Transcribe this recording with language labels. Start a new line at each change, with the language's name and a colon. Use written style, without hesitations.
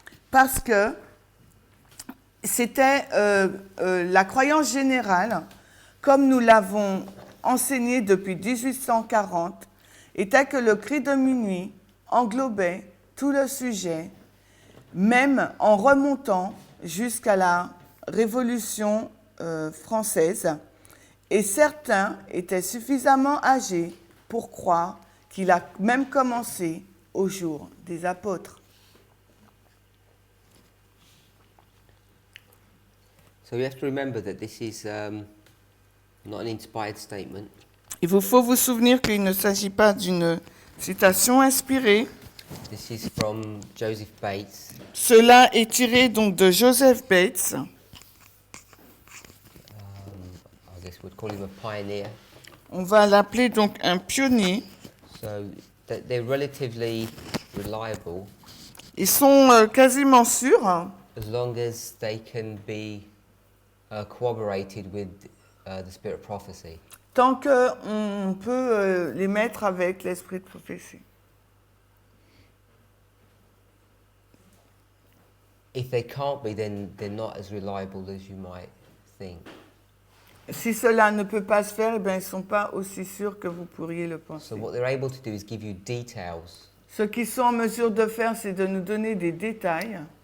French: Parce que c'était la croyance générale, comme nous l'avons enseigné depuis 1840, était que le cri de minuit englobait tout le sujet, même en remontant jusqu'à la Révolution française, et certains étaient suffisamment âgés pour croire qu'il a même commencé au jour des apôtres.
English: So you have to remember that this is not an inspired statement.
French: Il vous faut vous souvenir qu'il ne s'agit pas d'une citation inspirée.
English: This is from Joseph Bates.
French: Cela est tiré donc de Joseph Bates.
English: I guess we'd call him a pioneer.
French: On va l'appeler donc un pionnier.
English: So they're relatively reliable.
French: Ils sont quasiment sûrs
English: As long as they can be corroborated with the spirit of prophecy.
French: tant qu'on peut les mettre avec l'esprit de prophétie.
English: If they can't be, then they're not as reliable as you might think.
French: Si cela ne peut pas se faire, eh bien, ils ne sont pas aussi sûrs que vous pourriez le penser.
English: So what they're able to do is give you details
French: Ce qu'ils sont en mesure de faire, c'est de nous donner des détails.